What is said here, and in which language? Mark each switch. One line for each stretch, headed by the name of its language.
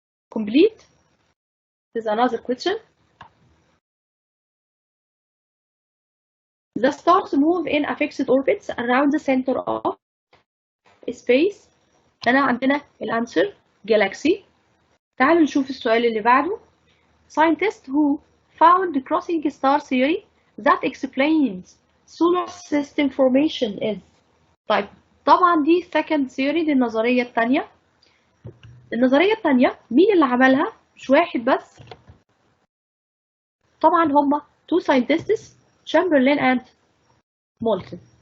English: Complete? This is another question. The stars move in a fixed orbits around the center of space.
Arabic: هنا عندنا الانسر galaxy. تعالوا نشوف السؤال اللي بعده.
English: Scientists who found the crossing star theory that explains solar system formation is.
Arabic: طيب طبعا دي
English: second theory،
Arabic: دي النظرية الثانية. النظرية الثانية مين اللي عملها؟ مش واحد بس، طبعا هما
English: two scientists
Arabic: Chamberlain and Moulton.